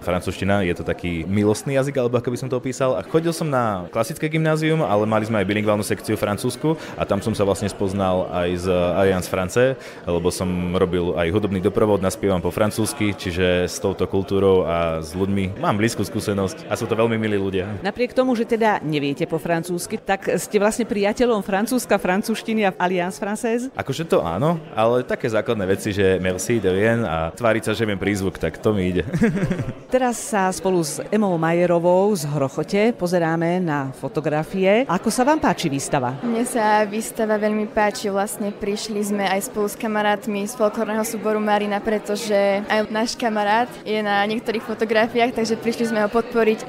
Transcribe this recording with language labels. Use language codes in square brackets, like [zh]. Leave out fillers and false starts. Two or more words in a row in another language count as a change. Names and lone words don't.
[sk] Francúzština je to taký milostný jazyk, alebo ako by som to opísal. A chodil som na klasické gymnázium, ale mali sme aj bilingválnu sekciu francúzsku a tam som sa vlastne spoznal aj z Alliance Française, lebo som robil aj hudobný doprovod, naspievam po francúzsky, čiže s touto kultúrou a s ľuďmi mám blízku skúsenosť a sú to veľmi milí ľudia. Napriek tomu, že teda neviete po francúzsky, tak ste vlastne priateľom francúzska, francúzštiny a Alliance Française? Akože to áno, ale také základné veci, že [fr] merci de rien [sk] a tváriť sa, že viem prízvuk, tak to mi ide. Teraz sa spolu s Emou Majerovou z Hrochote pozeráme na fotografie. Ako sa vám páči výstava? Mne sa výstava veľmi páči. Vlastne prišli sme aj spolu s kamarátmi z folklórneho súboru Marina, pretože aj náš kamarát je na niektorých fotografiách, takže prišli sme ho podporiť.